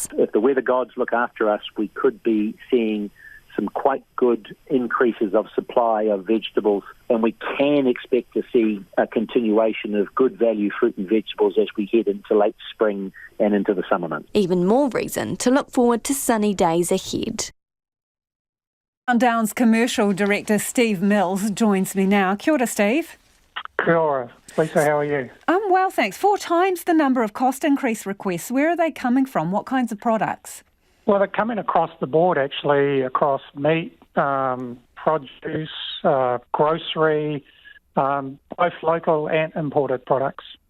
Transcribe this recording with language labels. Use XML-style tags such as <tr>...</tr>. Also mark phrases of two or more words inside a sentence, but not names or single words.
<en>If the weather gods look after us, we could be seeing some quite good increases of supply of vegetables, and we can expect to see a continuation of good value fruit and vegetables as we head into late spring and into the summer months. Even more reason to look forward to sunny days ahead. Downs Commercial Director Steve Mills joins me now.</en> <mi>Kia ora, Steve. Kia ora.</mi> <en>Lisa, how are you? I'm well, thanks. 4 times the number of cost increase requests. Where are they coming from? What kinds of products? Well, they're coming across the board, actually, across meat, produce, grocery, both local and imported products.</en>